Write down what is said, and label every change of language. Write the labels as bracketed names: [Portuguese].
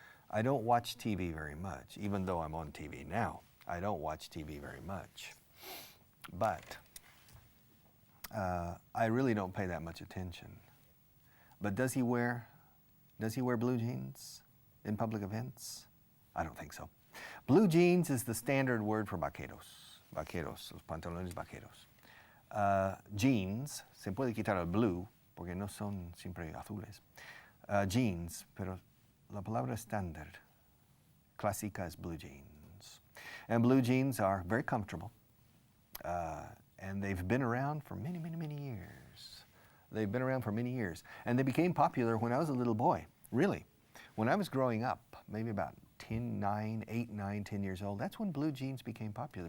[English] I don't watch TV very much, even though I'm on TV now. I don't watch TV very much. But I really don't pay that much attention. But does he wear blue jeans in public events? I don't think so. Blue jeans is the standard word for vaqueros. [Spanish] Vaqueros, los pantalones vaqueros. Jeans, se puede quitar el blue, porque no son siempre azules. Jeans, pero la palabra estándar, clásica es blue jeans. [English] And blue jeans are very comfortable. And they've been around for many, many, many years. They've been around for many years. And they became popular when I was a little boy, really. When I was growing up, maybe about 8, 9, 10 years old, that's when blue jeans became popular.